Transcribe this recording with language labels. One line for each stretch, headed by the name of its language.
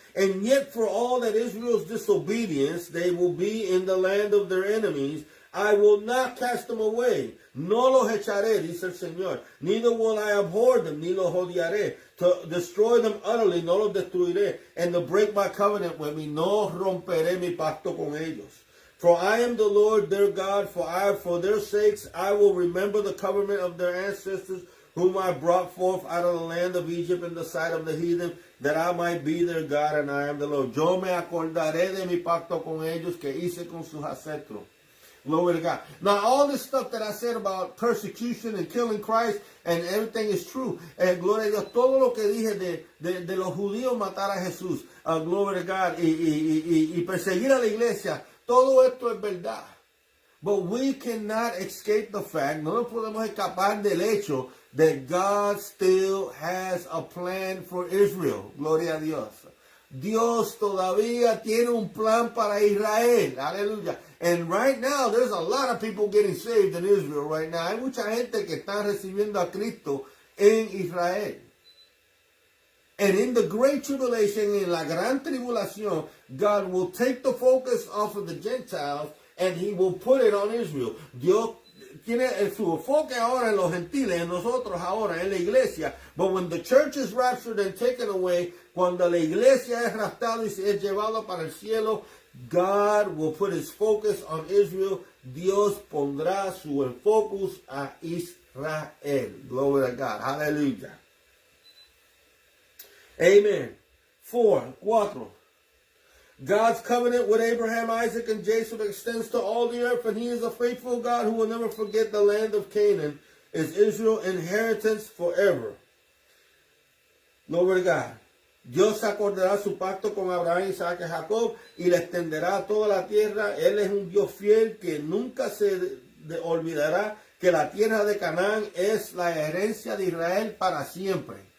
English: And yet for all that Israel's disobedience, they will be in the land of their enemies. I will not cast them away.
Spanish: No los echaré, dice el Señor.
English: Neither will I abhor them,
Spanish: ni los odiaré.
English: To destroy them utterly,
Spanish: no los destruiré.
English: And to break my covenant with me,
Spanish: no romperé mi pacto con ellos.
English: For I am the Lord their God, for their sakes I will remember the covenant of their ancestors, whom I brought forth out of the land of Egypt in the sight of the heathen, that I might be their God, and I am the Lord.
Spanish: Yo me acordaré de mi pacto con ellos que hice con sus ancestros.
English: Glory to God. Now, all this stuff that I said about persecution and killing Christ, and everything is true.
Spanish: Gloria a Dios. Todo lo que dije de los judíos matar a Jesús.
English: Glory to God.
Spanish: Y perseguir a la iglesia. Todo esto es verdad.
English: But we cannot escape the fact,
Spanish: no nos podemos escapar del hecho
English: that God still has a plan for Israel.
Spanish: Gloria a Dios. Dios todavía tiene un plan para Israel. Aleluya.
English: And right now, there's a lot of people getting saved in Israel right now.
Spanish: Hay mucha gente que está recibiendo a Cristo en Israel.
English: And in the Great Tribulation,
Spanish: en la gran tribulación,
English: God will take the focus off of the Gentiles and he will put it on Israel.
Spanish: Dios tiene su enfoque ahora en los gentiles, en nosotros ahora, en la iglesia.
English: But when the church is raptured and taken away,
Spanish: cuando la iglesia es raptada y es llevada para el cielo,
English: God will put his focus on Israel.
Spanish: Dios pondrá su focus a Israel.
English: Glory to God. Hallelujah. Amen. 4. God's covenant with Abraham, Isaac, and Jacob extends to all the earth, and he is a faithful God who will never forget the land of Canaan is Israel's inheritance forever. Glory to God.
Spanish: Dios acordará su pacto con Abraham, Isaac y Jacob y le extenderá toda la tierra. Él es un Dios fiel que nunca se olvidará que la tierra de Canaán es la herencia de Israel para siempre.